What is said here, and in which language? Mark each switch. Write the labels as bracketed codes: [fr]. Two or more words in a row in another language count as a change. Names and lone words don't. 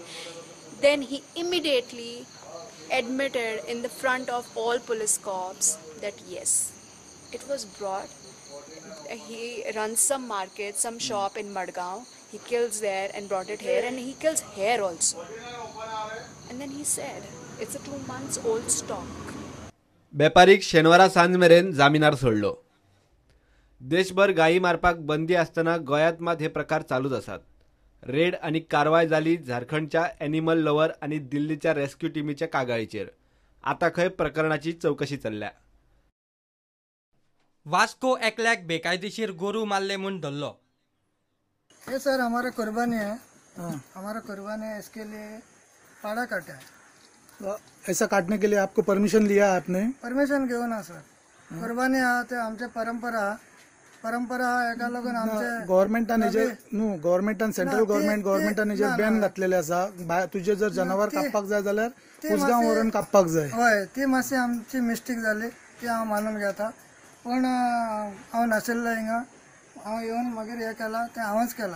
[en] Then he immediately admitted in the front of all police corps that yes, it was brought. He runs some market, some shop in Madgaon. He kills there and brought it here, and he kills here also. And then he said, it's a 2 months old stock. [kok] बेपारीक शेनवारा सांज मेरेन जामिनार सोडलो। देशभर गायी मारपाक बंदी असताना गोंयांत मात हे प्रकार चालूच आसात। रेड आनी कारवाय जाली झारखंडच्या [en] animal lover [kok] आनी दिल्लीच्या [en] rescue team [kok] कागाळीचेर। आता खंय प्रकरणाची चौकशी चल्ल्या। वास्को एकल्याक बेकायदेशीर गोरू मारले म्हूण धरलो। [hi] ये सर हमारा कुर्बानी है, हमारा कुर्बानी है, इसके लिए पाड़ा काटा है। ऐसा काटने के लिए आपको परमिशन लिया आपने? [kok] परमिशन घेऊन ना सर, कुर्बानी हा ते आमचे परंपरा एका लागून आमचे गव्हर्नमेंटाने [en] central government [kok] जे बॅन घातलेले आसा, तुझे जर जनावर कापपाक जाय जाल्यार उसगांव वरून कापपाक जाय। होय, ती मातशी आमची मिस्टेक जाली, ती हांव मानून घेता, पण हांव नाशिल्लो हिंगा, हांव येवन मागीर हे केला ते हांवच केला।